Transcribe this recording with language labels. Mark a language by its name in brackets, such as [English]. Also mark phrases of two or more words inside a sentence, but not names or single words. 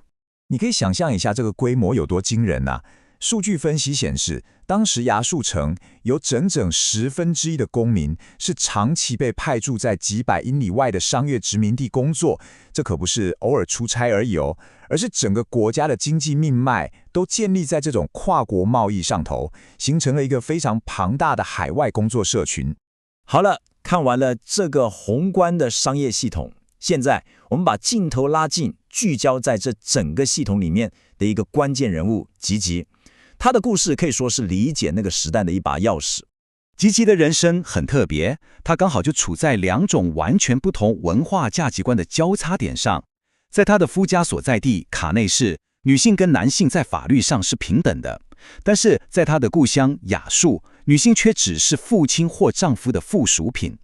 [Chinese] 你可以想象一下這個規模有多驚人啊！數據分析顯示，當時亞述城有整整1/10的公民是長期被派駐在幾百英里外的商業殖民地工作，這可不是偶爾出差而已哦，而是整個國家的經濟命脈都建立在這種跨國貿易上頭，形成了一個非常龐大的海外工作社群。好了，看完了這個宏觀的商業系統，現在我們把鏡頭拉近，聚焦在這整個系統裡面的一個關鍵人物吉吉。他的故事可以說是理解那個時代的一把鑰匙。吉吉的人生很特別，他剛好就處在2種完全不同文化價值觀的交叉點上。在他的夫家所在地卡內什，女性跟男性在法律上是平等的，但是在他的故鄉亞述，女性卻只是父親或丈夫的附屬品。